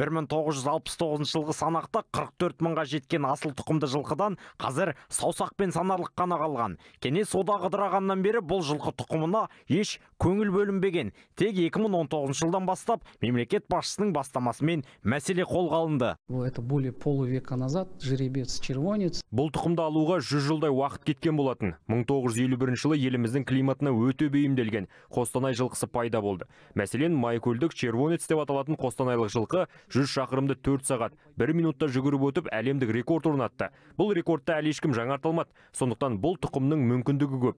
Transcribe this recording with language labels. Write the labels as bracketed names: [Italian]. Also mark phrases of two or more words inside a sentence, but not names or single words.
[Kazakh] 1969 жылғы санақта 44 мыңға жеткен асыл тұқымды жылқыдан қазір саусақпен санарлық қана қалған. Кеңес одағы ыдырағаннан бері бұл жылқы тұқымына еш көңіл бөлінбеген. Тек 2019 жылдан бастап мемлекет басшысының бастамасымен мәселе қолға алынды. [Russian] Это более полувека назад жеребец червонец. [Kazakh] Бұл тұқымды алуға 100 жылдай уақыт кеткен болатын. 1951 жылы еліміздің климатына өте бейімделген Қостанай жылқысы пайда болды. Мәселен, майкөлдік червонец деп аталатын қостанайлық жылқы 100 шақырымды 4 сағат 1 минутта жүгіріп өтіп әлемдік рекорд орнатты. Бұл рекордты әлі ешкім жаңартылмады. Сондықтан бұл тұқымның мүмкіндігі көп.